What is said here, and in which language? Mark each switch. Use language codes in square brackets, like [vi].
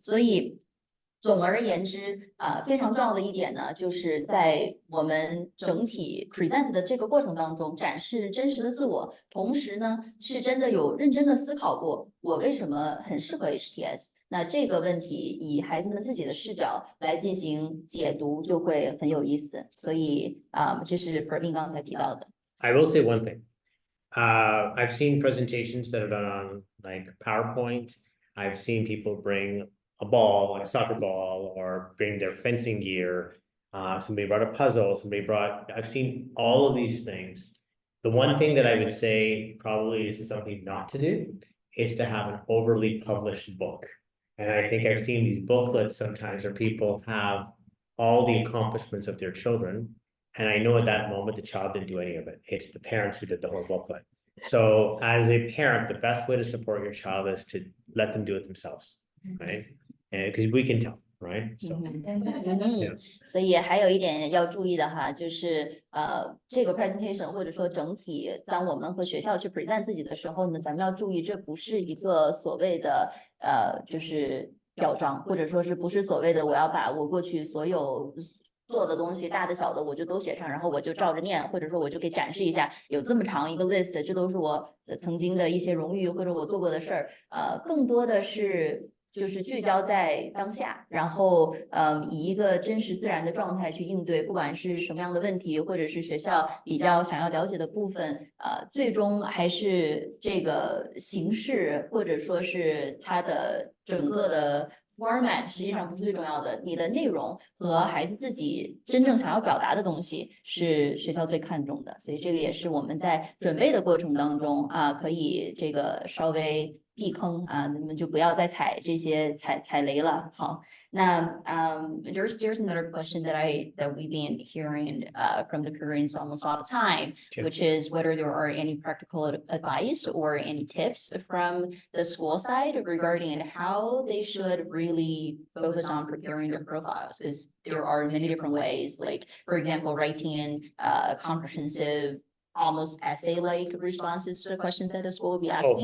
[zh] 所以总而言之非常重要的一点呢，就是在我们整体 present 的这个过程当中，展示真实的自我，同时呢，是真的有认真的思考过，我为什么很适合 HTS。那这个问题以孩子们自己的视角来进行解读，就会很有意思。所以这是 Praveen 刚才提到的。 [en] I will say one thing. I've seen presentations that are done on like PowerPoint. I've seen people bring a ball, like a soccer ball, or bring their fencing gear. Somebody brought a puzzle, I've seen all of these things. The one thing that I would say probably is something not to do is to have an overly published book. And I think I've seen these booklets sometimes where people have all the accomplishments of their children. And I know at that moment, the child didn't do any of it. It's the parents who did the whole booklet. So as a parent, the best way to support your child is to let them do it themselves, right? And because we can tell, right? So, yeah. [zh] 所以还有一点要注意的哈，就是这个 presentation 或者说整体，当我们和学校去 present 自己的时候呢，咱们要注意，这不是一个所谓的就是表彰，或者说是不是所谓的我要把我过去所有做的东西大的小的我就都写上，然后我就照着念，或者说我就给展示一下，有这么长一个 list， 这都是我曾经的一些荣誉或者我做过的事儿。更多的是就是聚焦在当下，然后以一个真实自然的状态去应对，不管是什么样的问题，或者是学校比较想要了解的部分，最终还是这个形式或者说是它的整个的 format 实际上不是最重要的，你的内容和孩子自己真正想要表达的东西是学校最看重的，所以这个也是我们在准备的过程当中可以这个稍微避坑你们就不要再踩这些踩雷了。好，那 [en] there's another question that we've been hearing from the parents almost all the time, which is whether there are any practical advice or any tips from the school side regarding how they should really focus on preparing their profiles, because there are many different ways, like for example writing comprehensive almost essay-like responses to the questions that the school will be asking.